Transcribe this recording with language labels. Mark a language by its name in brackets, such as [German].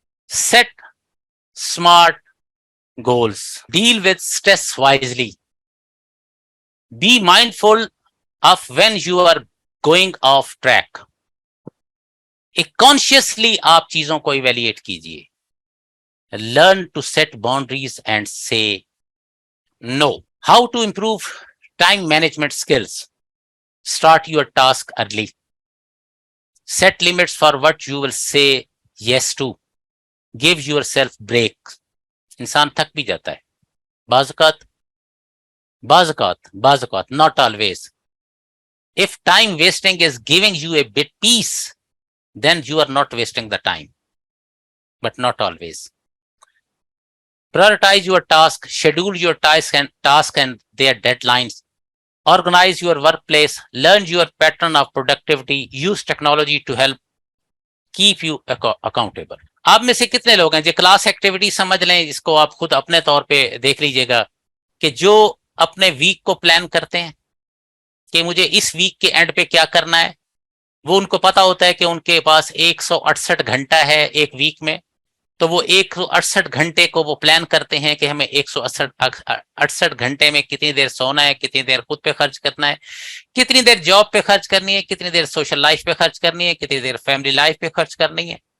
[English] Set smart goals. Deal with stress wisely. Be mindful of when you are going off track. [Urdu] ایک consciously آپ چیزوں کو evaluate کیجیے. [English] Learn to set boundaries and say no. How to improve time management skills? Start your task early. Set limits for what you will say yes to. Give yourself break. [Urdu] انسان تھک بھی جاتا ہے بعض اوقات [English] not always. If time wasting is giving you a bit peace, then you are not wasting the time, but not always. Prioritize your task, schedule your task and their deadlines. Organize your workplace, learn your pattern of productivity, use technology to help keep you accountable. [Urdu] آپ میں سے کتنے لوگ ہیں جو class activity سمجھ لیں، اس کو آپ خود اپنے طور پہ دیکھ لیجئے گا کہ جو اپنے ویک کو پلان کرتے ہیں کہ مجھے اس ویک کے اینڈ پہ کیا کرنا ہے، وہ ان کو پتا ہوتا ہے کہ ان کے پاس 168 گھنٹہ ہے ایک ویک میں، تو وہ 168 گھنٹے کو وہ پلان کرتے ہیں کہ ہمیں 168 گھنٹے میں کتنی دیر سونا ہے، کتنی دیر خود پہ خرچ کرنا ہے، کتنی دیر جاب پہ خرچ کرنی ہے، کتنی دیر سوشل لائف پہ خرچ کرنی ہے، کتنی دیر فیملی لائف پہ خرچ کرنی ہے.